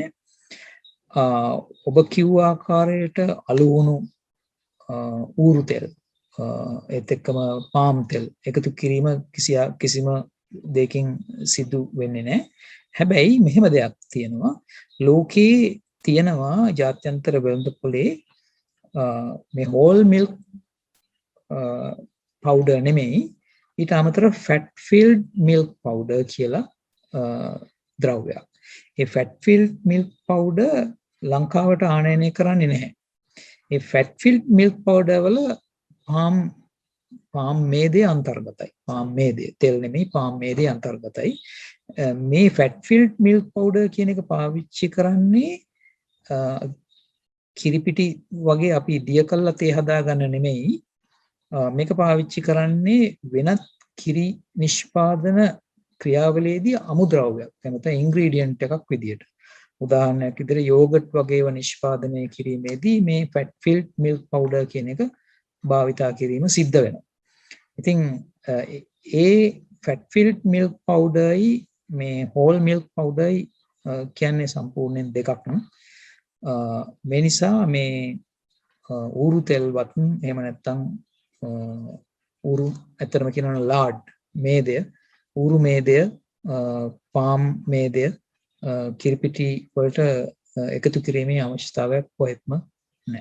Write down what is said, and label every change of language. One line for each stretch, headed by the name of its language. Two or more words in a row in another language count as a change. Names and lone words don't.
Sinhala: ඔබ කිව්ව ආකාරයට අලුහුණු, ඌරු තෙල්, ඒත් එක්කම පාම් තෙල් එකතු කිරීම කිසිම දෙයකින් සිදු වෙන්නේ නැහැ. හැබැයි මෙහෙම දෙයක් තියෙනවා. ලෝකේ තියෙනවා ජාත්‍යන්තර වෙළඳපොලේ මේ
English: whole milk powder
Sinhala: නෙමෙයි ඊට අමතරව
English: fat filled milk powder
Sinhala: කියලා ද්‍රව්‍යයක්. ඒ
English: fat filled milk powder
Sinhala: ලංකාවට ආනයනය කරන්නේ නැහැ. ඒ
English: fat filled milk powder
Sinhala: වල පාම් මේදේ අන්තර්ගතයි. පාම් මේදේ තෙල් නෙමෙයි පාම් මේදේ අන්තර්ගතයි. මේ
English: fat filled milk powder
Sinhala: කියන එක පාවිච්චි කරන්නේ කිරිපිටි වගේ අපි දිය කළා තේ හදාගන්න නෙමෙයි. මේක පාවිච්චි කරන්නේ වෙනත් කිරි නිෂ්පාදන ක්‍රියාවලියේදී අමුද්‍රව්‍යයක්. නැත්නම් ඉන්ග්‍රීඩියන්ට් එකක් විදියට. උදාහරණයක් විදිහට යෝගට් වගේව නිෂ්පාදනය කිරීමේදී මේ
English: fat filled milk powder
Sinhala: කියන එක භාවිතා කිරීම සිද්ධ වෙනවා. ඉතින් ඒ
English: fat filled milk powder
Sinhala: යි මේ
English: whole milk powder
Sinhala: යි කියන්නේ සම්පූර්ණයෙන් දෙකක් නේ. මේ නිසා මේ ඌරු තෙල්වත් එහෙම නැත්නම් ඌරු ඇත්තටම කියනවා ලාඩ් මේදය, ඌරු මේදය, පාම් මේදය කිරිපිටි වලට එකතු කිරීමේ අවශ්‍යතාවයක් කොහෙත්ම නැහැ.